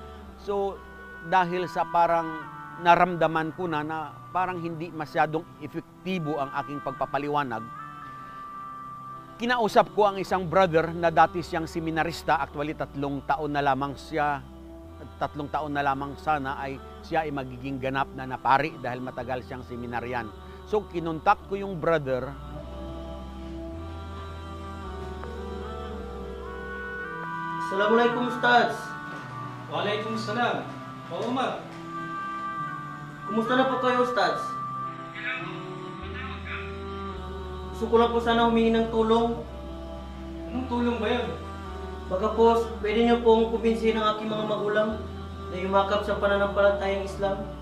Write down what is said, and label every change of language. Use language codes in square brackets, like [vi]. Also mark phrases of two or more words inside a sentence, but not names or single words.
[tl] So dahil sa parang naramdaman ko na parang hindi masyadong epektibo ang aking pagpapaliwanag, kinausap ko ang isang brother na dati siyang seminarista, actually 3 taon na lamang siya, 3 taon na lamang sana ay siya ay magiging ganap na napari dahil matagal siyang seminaryan. So kinontak ko yung brother. [ar] السلام عليكم أستاذ. Waalaikumsalam. [tl] Pa Umar. Kumusta na po kayo, Ustads? Gusto ko lang po sana humingi ng tulong. Anong tulong ba yun? Baka po, pwede niyo pong kumbinsihin ang aking mga magulang na yumakap sa pananampalatayang Islam.